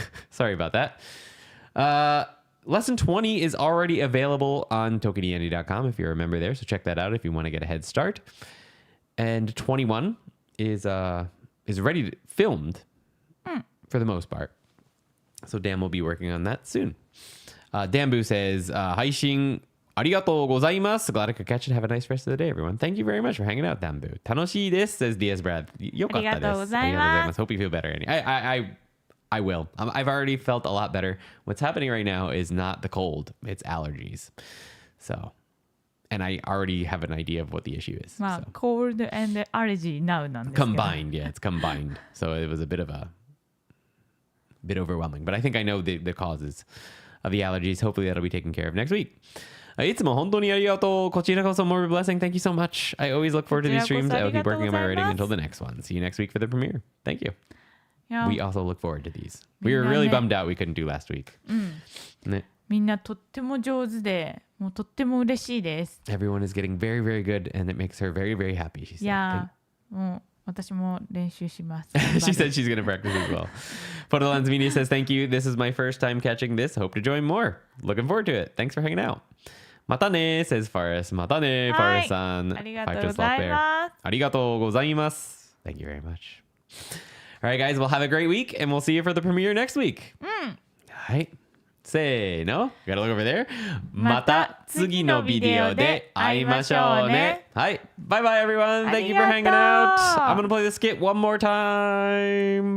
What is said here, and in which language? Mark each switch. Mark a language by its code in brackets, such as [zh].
[en] Sorry about that. Lesson 20 is already available on ToKiniAndy.com if you're a member there. So check that out if you want to get a head start. And 21 is ready filmed for the most part. So Dan will be working on that soon. Danbu says, [ja] 配信ありがとうございます。 [en] Glad I could catch it. Have a nice rest of the day, everyone. Thank you very much for hanging out, Danbu. [ja] 楽しいです [en] says Diaz Brad. [ja] よかったです。ありがとうございます。 [en] Hope you feel better, Andy. I will. I've already felt a lot better. What's happening right now is not the cold. It's allergies. So, and I already have an idea of what the issue is. [ja] まあ、 [en] So. cold and allergy now [ja] なんですけど。 [en] Combined, yeah, it's combined. So it was a bit overwhelming. But I think I know the causes of the allergies. Hopefully that'll be taken care of next week. [ja] いつも本当にありがとう。こちらこそ more blessing. [en] Thank you so much. I always look forward to these streams. I will keep working on my writing until the next one. See you next week for the premiere. Thank you. [ja] いや [en] We also look forward to these. We were really bummed out we couldn't do last week. [ja] ね。みんなとっても上手で、もうとっても嬉しいです。 [en] Everyone is getting very, very good, and it makes her very, very happy. She [ja] い [en] said. [ja] やー、もう私も練習します。 [en] She said she's going to practice as well. Photolens Media says, thank you. This is my first time catching this. Hope to join more. Looking forward to it. Thanks for hanging out. [ja] またね [en] says Faris. [ja] またね Faris さん。ありがとうございます。ありがとうございます。 [en] Thank you very much. All right, guys. We'll have a great week, and we'll see you for the premiere next week. All right. [ja] せーの。 [en] Gotta look over there. [ja] また次のビデオで会いましょうね。 [en] はい。Bye bye, everyone. Thank you for hanging out. I'm going to play the skit one more time.